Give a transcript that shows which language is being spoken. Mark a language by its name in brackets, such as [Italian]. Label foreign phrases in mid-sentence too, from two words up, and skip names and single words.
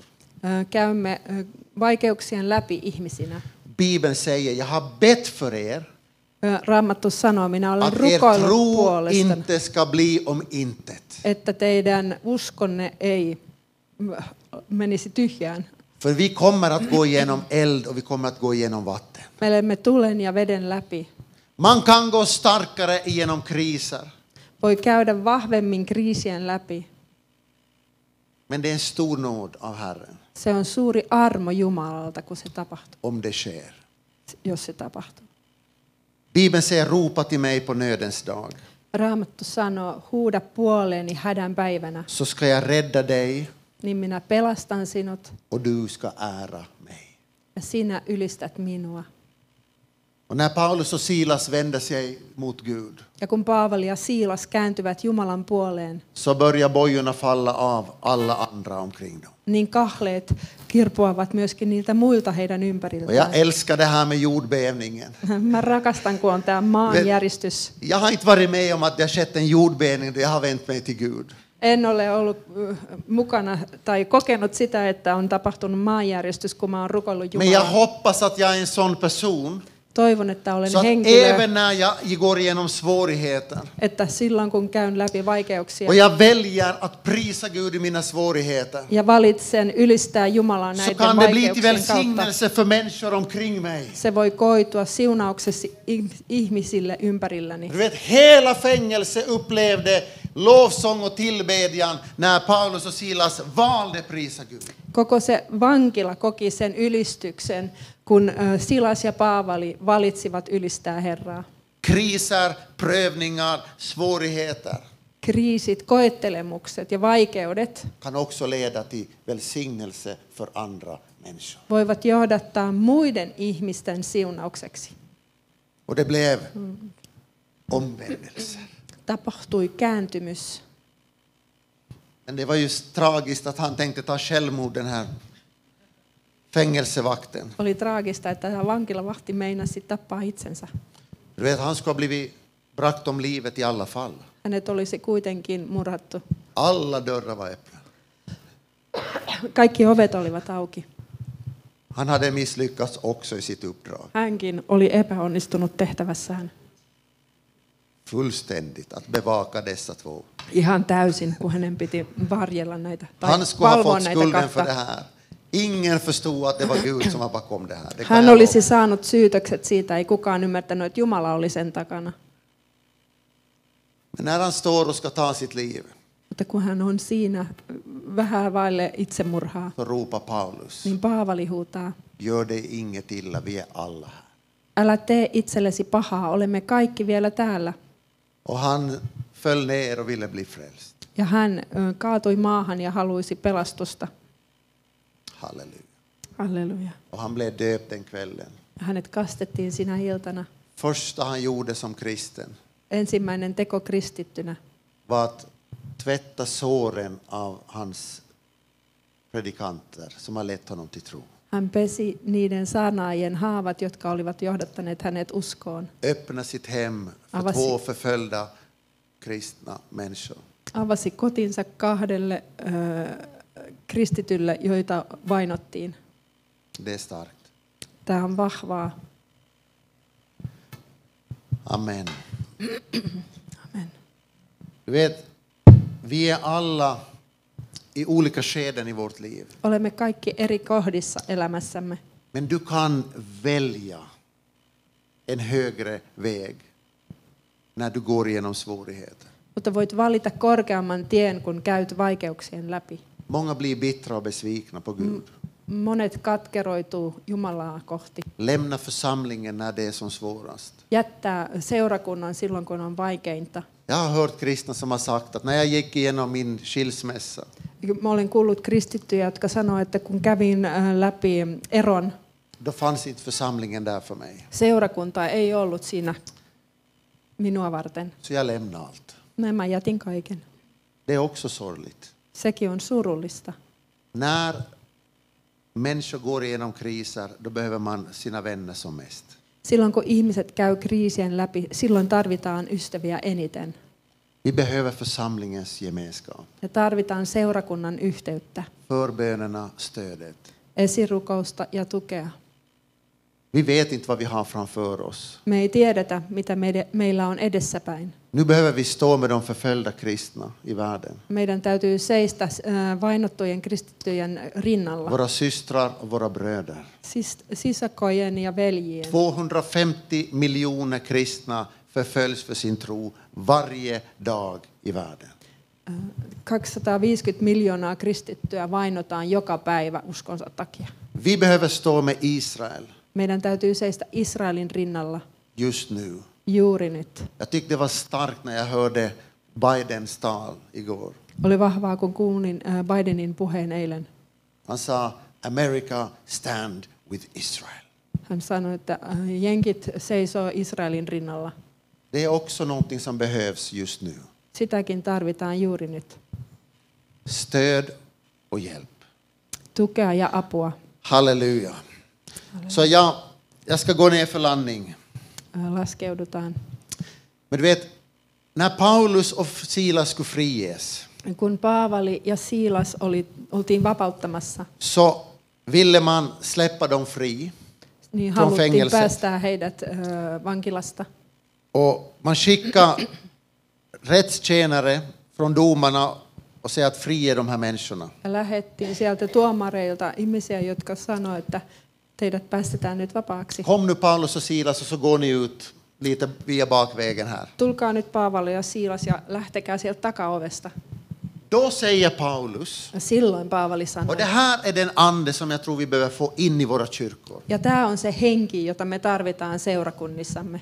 [Finnish] Käymme vaikeuksien läpi ihmisinä. [Swedish] Bibeln säger, jag har bett för er [Finnish] Raamattu sanoo, minä olen [Swedish] att er [Finnish] rukoillut [Swedish] tro [Finnish] puolesta, [Swedish] inte ska bli om intet. [Finnish] että teidän uskonne ei menisi tyhjään. [Swedish] För vi kommer att gå igenom eld och vi kommer att gå igenom vatten. [Finnish] Me olemme tulen ja veden läpi. [Swedish] Man kan gå starkare igenom kriser. [Finnish] Voi käydä vahvemmin kriisien läpi. [Swedish] Men det är en stor nåd av Herren [Finnish] Se on suuri armo Jumalalta, kun se tapahtuu, [Swedish] om det sker. [Finnish] jos se tapahtuu. [Swedish] Bibeln säger, ropa till mig på nödens dag. [Finnish] Raamattu sanoo, huuda puoleeni hädän päivänä, [Swedish] Så ska jag rädda dig [Finnish] niin minä pelastan sinut [Swedish] och du ska ära mig. [Finnish] ja sinä ylistät minua. [Swedish] Och när Paulus och Silas vände sig mot Gud [Finnish] Ja kun Paavali ja Siilas kääntyvät Jumalan puoleen, [Swedish] så börjar bojorna falla av alla andra omkring dem. [Finnish] niin kahleet kirpoavat myöskin niiltä muilta heidän [Swedish] Och jag [Finnish] ympäriltään. [Swedish] älskar det här med jordbävningen. [Finnish] Mä rakastan, kun on tämä maanjäristys. [Swedish] Jag har inte varit med om att det har skett en jordbävning då jag har vänt mig till Gud. [Finnish] En ole ollut mukana tai kokenut sitä, että on tapahtunut maanjäristys, kun mä oon rukoillut [Swedish] Men jag [Finnish] Jumalaa. [Swedish] hoppas att jag är en sån person [Finnish] Toivon, että olen [Swedish] Så att [Finnish] henkilö, [Swedish] även när jag går igenom svårigheter [Finnish] että silloin kun käyn läpi vaikeuksia [Swedish] och jag väljer att prisa Gud i mina svårigheter, [Finnish] ja valitsen ylistää Jumalaa [Swedish] så [Finnish] näiden [Swedish] kan det bli till [Finnish] vaikeuksien kautta, [Swedish] välsignelse för människor omkring mig. [Finnish] se voi koitua siunaukseksi ihmisille ympärilläni. [Swedish] Du vet, hela fängelse upplevde lovsång och tillbedjan när Paulus och Silas valde prisa Gud. [Finnish] Koko se vankila koki sen ylistyksen, kun Silas ja Paavali valitsivat ylistää Herraa. [Swedish] Kriser, prövningar, svårigheter [Finnish] Kriisit, koettelemukset ja vaikeudet [Swedish] kan också leda till välsignelse för andra människor. [Finnish] voivat johdattaa muiden ihmisten siunaukseksi. [Swedish] Och det blev omvändelse. [Finnish] Tapahtui kääntymys. [Swedish] Men det var ju tragiskt att han tänkte ta självmord, den här fängelsevakten. [Finnish] Oli traagista, että tämä vankilavahti meinasi tappaa itsensä. [Swedish] Du vet, han skulle ha blivit bragt om livet i alla fall. [Finnish] Hänet olisi kuitenkin murhattu. [Swedish] Alla dörrar var öppna. [Finnish] Kaikki ovet olivat auki. [Swedish] Han hade misslyckats också i sitt uppdrag. [Finnish] Hänkin oli epäonnistunut tehtävässään. [Swedish] Fullständigt att bevaka dessa två. [Finnish] Ihan täysin, kun hänen piti varjella näitä tai [Swedish] Han skulle ha [Finnish] valvoa [Swedish] fått [Finnish] näitä [Swedish] skulden för det [Finnish] kahta. [Swedish] här. Ingen förstod att det var Gud som var bakom det här. Det kan [Finnish] Hän [Swedish] jag [Finnish] olisi [Swedish] lova. [Finnish] saanut syytökset siitä, ei kukaan ymmärtänyt, että Jumala oli sen takana. [Swedish] Men när han står och ska ta sitt liv, [Finnish] Mutta kun hän on siinä vähän vaille itsemurhaa, [Swedish] så ropar Paulus: [Finnish] niin Paavali huutaa, [Swedish] gör det inget illa, vi är alla här. [Finnish] älä tee itsellesi pahaa, olemme kaikki vielä täällä. [Swedish] Och han föll ner och ville bli frälst. [Finnish] Ja hän kaatui maahan ja halusi pelastusta. [Swedish] Halleluja. [Finnish] Halleluja. [Swedish] Och han blev döpt den kvällen. [Finnish] Hänet kastettiin sinä iltana. [Swedish] Första han gjorde som kristen [Finnish] Ensimmäinen teko kristittynä [Swedish] var att tvätta såren av hans predikanter som har lett honom till tro. [Finnish] hän pesi niiden saarnaajien haavat, jotka olivat johdattaneet hänet uskoon. [Swedish] Öppna sitt hem för [Finnish] Avasi. [Swedish] två förföljda kristna människor. [Finnish] Avasi kotinsa kahdelle kristitylle, joita vainottiin. [Swedish] Det är starkt. [Finnish] Tämä on vahvaa. [Swedish] Amen. [Finnish] Amen. [Swedish] Du vet, vi är alla i olika skeden i vårt liv. [Finnish] Olemme kaikki eri kohdissa elämässämme, [Swedish] Men du kan välja en högre väg när du går igenom svårigheter. [Finnish] mutta voit valita korkeamman tien, kun käyt vaikeuksien läpi. [Swedish] Många blir bittra och besvikna på Gud. [Finnish] Monet katkeroituu Jumalaa kohti. [Swedish] Lämna församlingen när det är som svårast. [Finnish] Jättää seurakunnan silloin, kun on vaikeinta. [Swedish] Jag har hört kristna som har sagt att när jag gick igenom min skilsmässa, [Finnish] Mä olen kuullut kristittyjä, jotka sanoo, että kun kävin läpi eron, [Swedish] då fanns inte församlingen där för mig. [Finnish] seurakunta ei ollut siinä minua varten. [Swedish] Så jag lämnade allt. [Finnish] Näin mä jätin kaiken. [Swedish] Det är också sorgligt. [Finnish] Sekin on surullista. [Swedish] När människor går igenom kriser, då behöver man sina vänner som mest. [Finnish] Silloin kun ihmiset käy kriisien läpi, silloin tarvitaan ystäviä eniten. [Swedish] Vi behöver församlingens gemenskap. [Finnish] Ja tarvitaan seurakunnan yhteyttä, [Swedish] Förbönerna, stödet. [Finnish] esirukousta ja tukea. [Swedish] Vi vet inte vad vi har framför oss. [Finnish] Me ei tiedetä, mitä meillä on edessäpäin. [Swedish] Nu behöver vi stå med de förföljda kristna i världen. [Finnish] Meidän täytyy seistä vainottujen kristittyjen rinnalla, [Swedish] Våra systrar och våra bröder. [Finnish] sisakojen ja veljien. [Swedish] 250 miljoner kristna förföljs för sin tro varje dag i världen. [Finnish] 250 miljoonaa kristittyä vainotaan joka päivä uskonsa takia. [Swedish] Vi behöver stå med Israel [Finnish] Meidän täytyy seistä Israelin rinnalla [Swedish] just nu. [Finnish] juuri nyt. [Swedish] Jag tyckte det var starkt när jag hörde Bidens tal igår. [Finnish] Oli vahvaa, kun kuulin Bidenin puheen eilen. [Swedish] Han sa [English] America stand with Israel. [Finnish] Hän sanoi, että jenkit seisoo Israelin rinnalla. [Swedish] Det är också någonting som behövs just nu. [Finnish] Sitäkin tarvitaan juuri nyt. [Swedish] Stöd och hjälp. [Finnish] Tukea ja apua. [Swedish] Halleluja. Så jag ska gå ner för landning. [Finnish] Laskeudutaan. [Swedish] Men du vet, när Paulus och Silas skulle friges, [Finnish] Kun Paavali ja Siilas oltiin vapauttamassa, [Swedish] så ville man släppa dem fri. [Finnish] Niin [Swedish] från [Finnish] haluttiin [Swedish] fängelset. [Finnish] päästää heidät vankilasta. [Swedish] Och man skickar rättstjänare från domarna och säger att frige de här människorna. [Finnish] Ja lähettiin sieltä tuomareilta ihmisiä, jotka sanoivat, että teidät päästetään nyt vapaaksi. [Swedish] Kom nu Paulus och Silas och så går ni ut lite via bakvägen här. [Finnish] Tulkaa nyt Paavali ja Siilas ja lähtekää sieltä takaovesta. [Swedish] Då säger Paulus, [Finnish] Ja silloin Paavali sanoi. [Swedish] och det här är den ande som jag tror vi behöver få in i våra kyrkor. [Finnish] Ja tämä on se henki, jota me tarvitaan seurakunnissamme.